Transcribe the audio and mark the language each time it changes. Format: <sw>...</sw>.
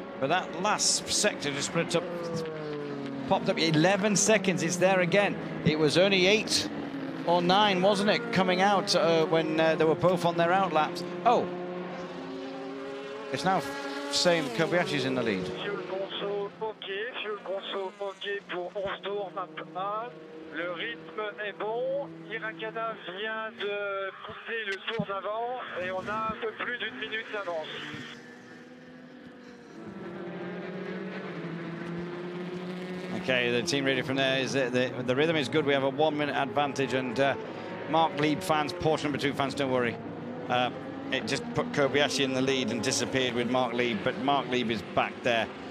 <en>But that last sector just split up, popped up 11 seconds. It's there again. It was only 8 or 9, wasn't it, coming out when they were both on their out laps. Oh, it's now saying Kobayashi's in the lead.</en> <fr>Fuel conso OK pour 11 tours, map 1. Le rythme est bon. Hiragana vient de pousser le tour d'avant et on a un peu plus d'1 minute d'avance.</fr> <en>Okay, the team ready from there is the rhythm is good. We have a 1 minute advantage, and Marc Lieb fans, Porsche number 2 fans, don't worry. It just put Kobayashi in the lead and disappeared with Marc Lieb, but Marc Lieb is back there.</en>